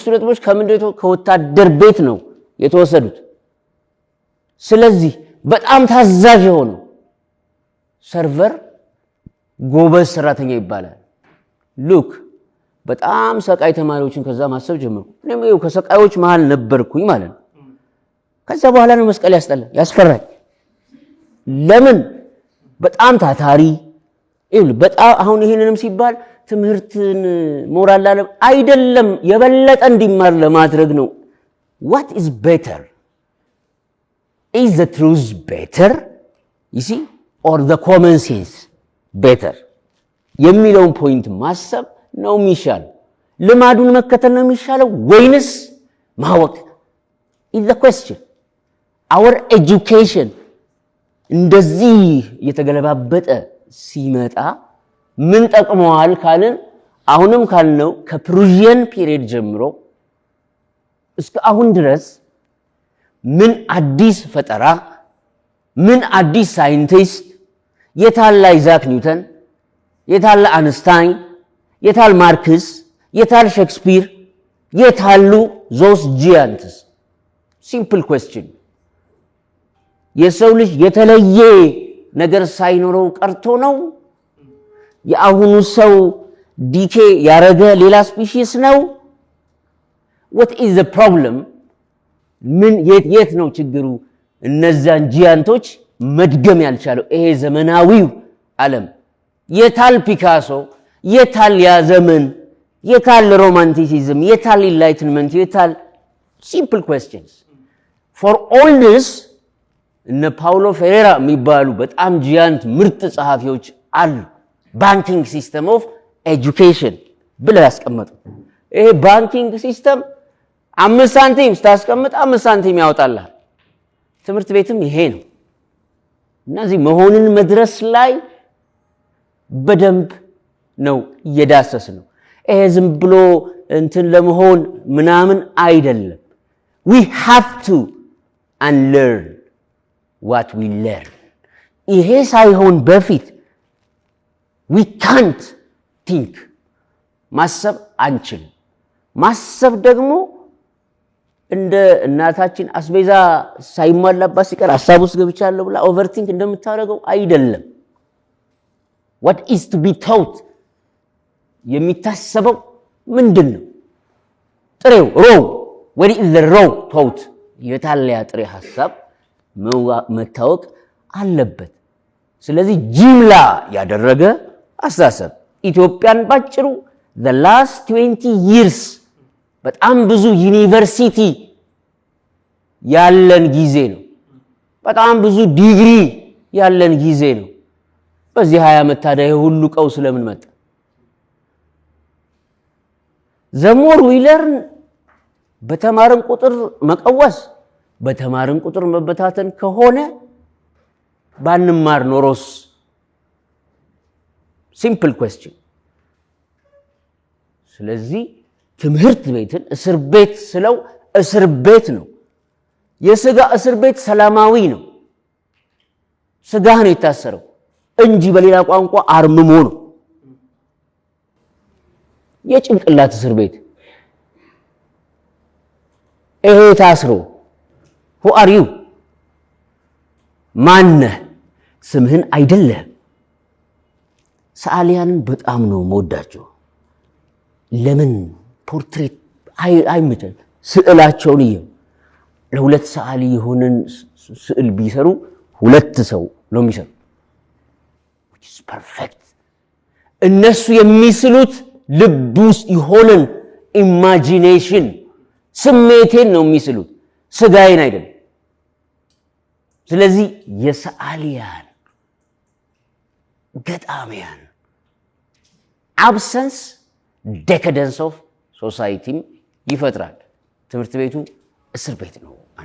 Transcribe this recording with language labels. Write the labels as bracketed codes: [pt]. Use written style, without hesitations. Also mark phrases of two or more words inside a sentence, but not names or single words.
[am] ነጥቦች ከምንድነው ከወታደር ቤት ነው የተወሰዱት። ስለዚህ በጣም ታዛዥ የሆነው ሰርቨር ጎበዝ ሰራተኛ ይባላል። ሉክ በጣም ሰቃይ ተማሪዎችን ከዛ ማሰብ ጀመርኩ። እኔም ይኸው ከሰቃዮች መሃል ነበርኩኝ ማለት ነው። ከዛ በኋላ ነው መስቀል ያስፈራኝ። ለምን? በጣም ታታሪ በጣም አሁን ይሄንንም ሲባል ትምህርትን ሞራል አይደለም የበለጠ እንዲማር ለማድረግ ነው። [en] what is better? Is the truth better? you see or the common sense better? [am] የሚለውን ፖይንት ማሰብ ነው የሚሻለው። ልማዱን መከተል ነው የሚሻለው ወይንስ ማወቅ? [en] is the question. Our education [am] እንደዚህ እየተገለባበጠ ሲመጣ ምን ጠቅመዋል ካልን አሁንም ካልነው ከፕሩዥየን ፒሪየድ ጀምሮ እስከ አሁን ድረስ ምን አዲስ ፈጠራ ምን አዲስ ሳይንቲስት የታለ አይዛክ ኒውተን የታለ አንስታይን የታል ማርክስ የታል ሼክስፒር የታሉ [en] those giants simple question [am] የሰው ልጅ የተለየ ነገር ሳይኖረው ቀርቶ ነው የአሁኑ ሰው ዲኬ ያረገ ሌላ ስፒሺስ ነው [en] what is the problem [am] ምን የት ነው ችግሩ እነዛን ጂያንቶች መድገም ያልቻለው ይሄ ዘመናዊው ዓለም የታል ፒካሶ የታል ያ ዘመን የታል ሮማንቲሲዝም የታል ኢንላይትመንት የታል [en] simple questions for all this [am] እነ ፓውሎ ፌሬራ የሚባሉ በጣም ጂያንት ምርጥ ጸሐፊዎች አሉ [en] banking system of education [am] ብለው ያስቀመጡ ይሄ [en] banking system [am] 5 ሳንቲም ስታስቀምጥ 5 ሳንቲም ያወጣልሃል ትምህርት ቤትም ይሄ ነው እነዚህ መሆንን መድረስ ላይ በደንብ ነው እየዳሰስ ነው ይሄ ዝም ብሎ እንትን ለመሆን ምናምን አይደለም [en] we have to unlearn what we learn [am] ይሄ ሳይሆን በፊት [en] we can't think [am] ማሰብ አንችልም ማሰብ ደግሞ እንደ እናታችን አስቤዛ ሳይሟላባት ሲቀር ሐሳብ ውስጥ ገብቻለሁ ብላ ኦቨርቲንክ እንደምታረገው አይደለም [en] what is to be taught [am] የሚታሰበው ምንድነው ጥሬው ሮው [en] what is the raw thought [am] የታለያ ጥሬ ሐሳብ መታወቅ አለበት ስለዚህ ጅምላ ያደረገ አስተሳሰብ ኢትዮጵያን ባጭሩ [en] the last 20 years [am] በጣም ብዙ ዩኒቨርሲቲ ያለን ጊዜ ነው በጣም ብዙ ዲግሪ ያለን ጊዜ ነው በዚህ 20 ዓመት ታዲያ ሁሉ ቀውስ ለምን መጣ [en] the more we learn [am] በተማርን ቁጥር መቀወስ በተማርን ቁጥር መበታተን ከሆነ ባንማር ኖሮስ [en] simple question [am] ስለዚህ ትምህርት ቤትን እስር ቤት ስለው እስር ቤት ነው የሥጋ እስር ቤት ሰላማዊ ነው ሥጋህ ነው የታሰረው እንጂ በሌላ ቋንቋ አርምሞ ነው የጭንቅላት እስር ቤት ይሄ ታስሮ [en] who are you [am] ማነህ ስምህን አይደለም ሰዓሊያንን በጣም ነው መወዳቸው ለምን ፖርትሬት አይመቸን ስዕላቸውን ይየው ለሁለት ሰዓሊ የሆነን ስዕል ቢሰሩ ሁለት ሰው ነው የሚሰሩ [en] which is perfect [am] እነሱ የሚስሉት ልብ ውስጥ ይሆነን ኢማጂኔሽን ስሜቴን ነው የሚስሉት ሥጋዬን አይደለም ስለዚህ የሰዓሊያን ገጣሚያን [en] absence decadence of society [am] ይፈጥራል ትምህርት ቤቱ እስር ቤት ነው